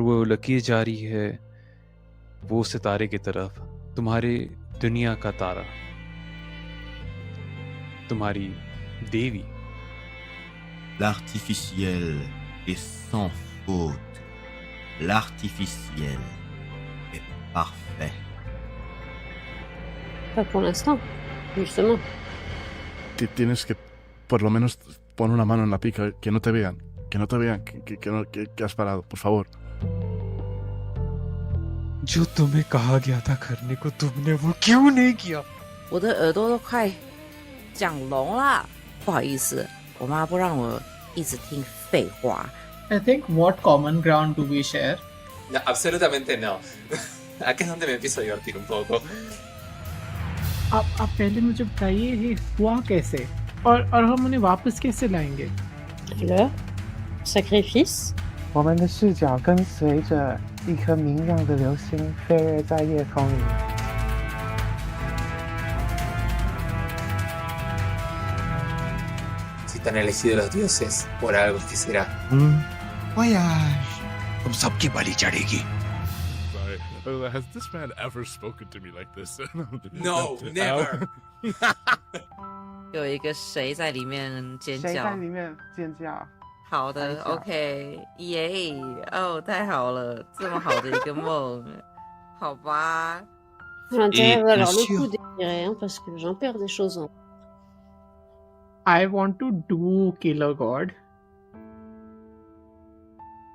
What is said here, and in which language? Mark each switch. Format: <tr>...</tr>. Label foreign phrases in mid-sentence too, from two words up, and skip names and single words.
<hi>वो लकीर जा रही है वो सितारे की तरफ, तुम्हारी दुनिया का तारा, तुम्हारी देवी.</hi> <fr>L'artificiel est sans faute. L'artificiel est parfait. Pas pour l'instant, justement.</fr> <es>Tienes que por lo menos poner una mano en la pica, que no te vean, que has parado, por favor.</es> <hi>जो तुम्हें कहा गया था करने को, तुमने वो क्यों नहीं किया?</hi> <zh>我的耳朵都快讲聋了，不好意思，我妈不让我一直听废话。</zh> <en>I think what common ground do we share?</en> <es>No, absolutamente no. Aquí es donde me empiezo a divertir un poco.</es> <hi>आप पहले मुझे बताइए ये हुआ कैसे और हम उन्हें वापस कैसे लाएंगे?</hi> <fr>Le sacrifice.</fr> <zh>我们的视角跟随着一颗明亮的流星飞跃在夜空里。</zh> <es>Si te han elegido los dioses, por algo que será.</es> <fr>Voyage.</fr> <hi>तुम सबकी बलि चढ़ेगी.</hi> <en>Has this man ever spoken to me like this? No, never.</en> <zh>有一个谁在里面尖叫？谁在里面尖叫？好的 ，OK， 耶，哦，太好了，这么好的一个梦，好吧。</zh> <fr>On a intérêt à valoir le coup d'espérer, hein, parce que j'en perds des choses. Hein.</fr> <en>I want to do Killer God.</en>